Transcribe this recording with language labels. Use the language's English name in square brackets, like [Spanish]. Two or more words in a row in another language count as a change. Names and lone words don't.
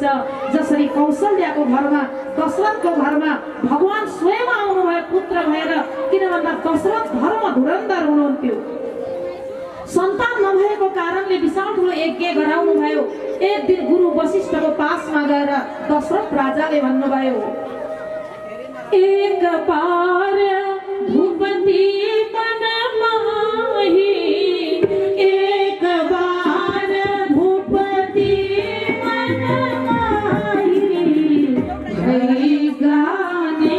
[Nepali] जसरी कौशल्याको घरमा दशरथको घरमा भगवान स्वयं आउनुभयो पुत्र भएर, किन भन्दा दशरथ धर्म धुरन्धर हुनुहुन्थ्यो। सन्तान नभएको कारणले विशाल ठुलो यज्ञ गराउनु भयो। एक दिन गुरु वशिष्ठको पासमा गएर दशरथ राजाले भन्नुभयो, [Awadhi] एक बार भूपति मन माही, एक बार भूपति मन माही, भई गाने